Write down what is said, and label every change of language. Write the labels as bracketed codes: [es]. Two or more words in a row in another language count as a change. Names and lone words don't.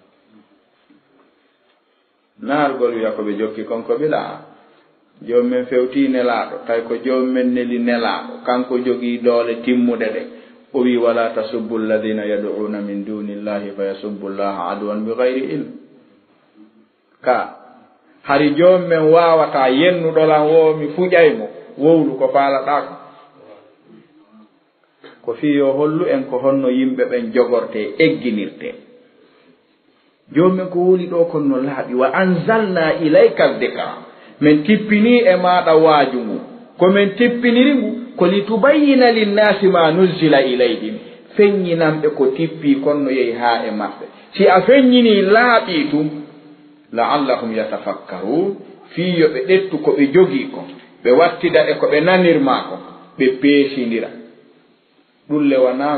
[ff] naargol wiya ko ɓe jokki konko ɓila joom men fewti nelaaɗo tawi ko joom men neli nelaaɗo kanko jogii doole timmude ɗe o wi [ar] ولا تسبوا الذين يدعون من دون الله فيسبوا الله عدوا بغير علم [ff] ka hari joom men wawata yennuɗolan wo mi fuƴaymo wowlu ko faalaɗa ko ko fi yo hollu en ko honno yimɓe ɓen jogorte egginirte jomumen ko woni ɗo kon no laaɓi [ar] وأنزلنا إليك الذكر [ff] min tippini e maɗa waaju ngu komin tippiniri ngu ko [ar] لتبين للناس ما نزل إليهم [ff] feññinamɓe ko tippi konno yehi ha e maɓɓe si a feññini laaɓi tum [ar] لعلهم يتفكرون [ff] fiyo ɓe ɗettu ko ɓe jogii ko ɓe wattida e ko ɓe nanirma ko ɓe peesindira ɗulle wa